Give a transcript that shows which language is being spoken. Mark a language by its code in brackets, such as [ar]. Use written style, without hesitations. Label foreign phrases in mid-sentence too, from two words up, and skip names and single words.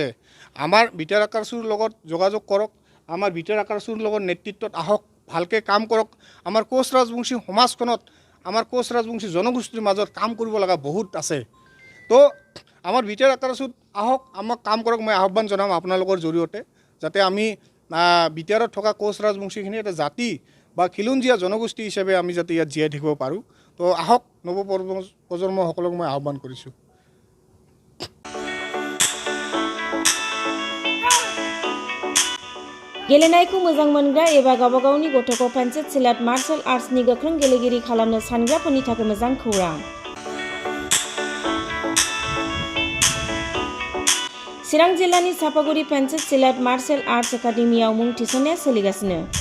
[as] আমাৰ বিটাৰ আক্ৰাসুৰ লগত যোগাযোগ কৰক আমাৰ বিটাৰ আক্ৰাসুৰ লগত নেতৃত্বত আহক ভালকৈ কাম কৰক আমাৰ কোচ ৰাজবংশী সমাজখনত আমাৰ কোচ ৰাজবংশী জনগোষ্ঠীৰ মাজত কাম কৰিব লগা বহুত আছে তো আমাৰ বিটাৰ আক্ৰাসুত আহক আমাক কাম কৰক মই আহ্বান জনাম আপোনালোকৰ জৰিয়তে যাতে আমি বিটাৰত থকা কোচ ৰাজবংশীখিনি এটা জাতি বা খিলঞ্জীয়া জনগোষ্ঠী হিচাপে আমি যাতে ইয়াত জীয়াই থাকিব পাৰোঁ তো আহক নৱপ্ৰজন্মসকলক মই আহ্বান কৰিছোঁ [brx] गेलेनायखौ मोजां मोनग्रा एबा गावबा गावनि गथ'खौ पेन्सिल सिलाट [en] martial artsनि [brx] गोख्रों गेलेगिरि खालामनो सानग्राफोरनि थाखाय मोजां खौरां चिरां जिल्लानि सापागुरि पेन्सिल सिलाट [en] martial arts [brx] एकाडेमियाव मुं थिसननाया सोलिगासिनो